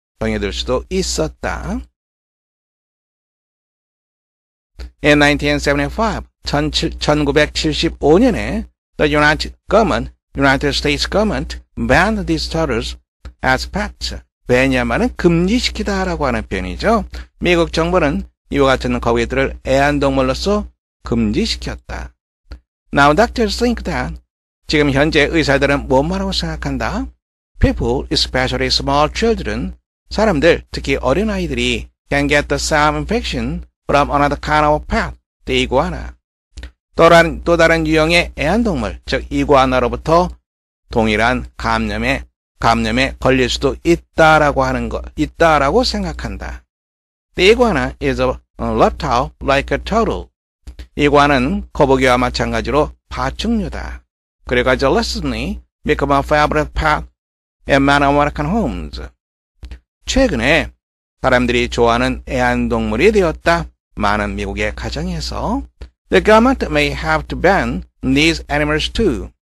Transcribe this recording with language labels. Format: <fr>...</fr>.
<ko>병이 들 수도 있었다.</ko> <en>In 1975,</en> <ko>1975년에</ko> <en>the United States government banned these turtles as pets.</en> <ko>왜냐하면 금지시키다라고 하는 표현이죠. 미국 정부는 이와 같은 거북이들을 애완동물로서 금지시켰다.</ko> <en>Now doctors think that</en> <ko>지금 현재 의사들은 뭐라고 생각한다?</ko> <en>People, especially small children,</en> <ko>사람들, 특히 어린아이들이</ko> <en>can get the same infection from another kind of pet, the iguana.</en> <ko>또 다른 유형의 애완동물, 즉 이구아나로부터 동일한 감염에 걸릴 수도 있다라고 하는 것, 있다라고 생각한다.</ko> <en>The iguana is a reptile like a turtle.</en> <ko>이구아는 거북이와 마찬가지로 파충류다. 그래가지고</ko> <en>recently become a favorite pet in many American homes.</en> <ko>최근에 사람들이 좋아하는 애완동물이 되었다. 많은 미국의 가정에서.</ko> <en>The government may have to ban these animals too.</en>